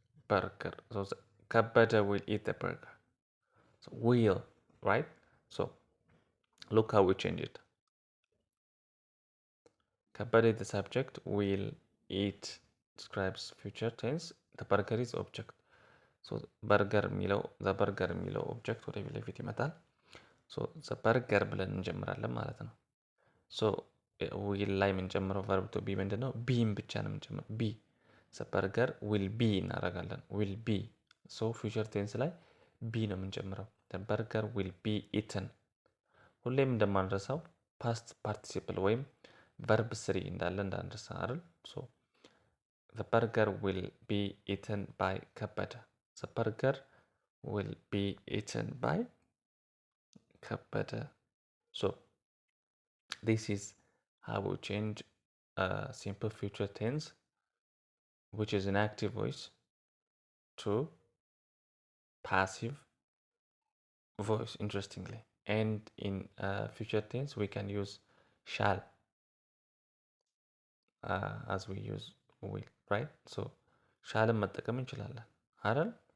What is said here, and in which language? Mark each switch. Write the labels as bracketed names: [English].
[English] Burger. So ከበደ will eat the burger. So will, right? So look how we change it. ከበደ is the subject, will eat describes future tense, the burger is object. So burger [Amharic] የሚለው the burger የሚለው ኦብጀክት ወደ ፊት ለፊት ይመጣል። ሶ the burger ብለን እንጀምራለን ማለት ነው። ሶ ዊል ላይ የምንጨምረው ቨርብ ቱ ቢ ምንድን ነው? ቢም ብቻ ነው የምንጨምረው። ቢ the burger will be እናደርጋለን። will be ሶ ፊውቸር ቴንስ ላይ ቢ ነው የምንጨምረው። [English] the burger will be eaten። [Amharic] ሁሌም እንደማንረሳው ፓስት ፓርቲሲፕል ወይም ቨርብ ስሪ እንዳለ እንዳንረሳ አይደል? ሶ [English] the burger will be eaten by ከበደ። the burger will be eaten by ከበደ። So this is how we change a simple future tense, which is an active voice, to passive voice, interestingly. And in future tense, we can use shall as we use will, right? [Amharic] So shall መጠቀም እንችላለን አይደል?